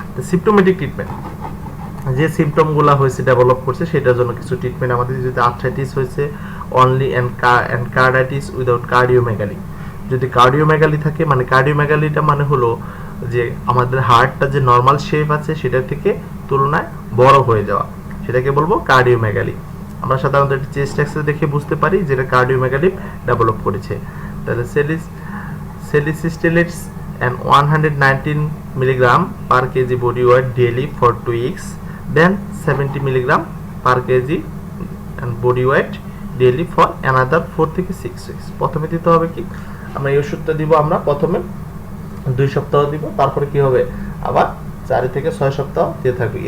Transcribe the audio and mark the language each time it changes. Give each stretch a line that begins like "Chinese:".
Bangla: Symptomatic treatment, যে সিম্পটমগুলো হয়েছে develop করছে সেটার জন্য কিছু ট্রিটমেন্ট আমাদের, যদি আর্থ্রাইটিস হয়েছে অনলি অ্যান্ড কার্ডাইটিস উইদাউট কার্ডিওমেগালি। যদি কার্ডিওমেগালি থাকে মানে কার্ডিওমেগালিটা মানে হলো যে আমাদের হার্টটা যে নর্মাল শেপ আছে সেটা থেকে তুলনায় বড় হয়ে যাওয়া, সেটাকে বলবো কার্ডিওমেগালি। আমরা সাধারণত একটা চেস্ট এক্সরে দেখে বুঝতে পারি যেটা কার্ডিওমেগালি ডেভেলপ করেছে। তাহলে
English: salicylates and 119 milligram per kg body weight daily for 2 weeks, then 70 milligram per kg and body weight daily for another 4
Bangla: থেকে
English: 6 weeks।
Bangla: প্রথমে দিতে হবে কি আমরা এই ওষুধটা দিব, আমরা প্রথমে 2 সপ্তাহ দিব, তারপরে কি হবে আবার 4 থেকে 6 সপ্তাহ দিয়ে থাকবে।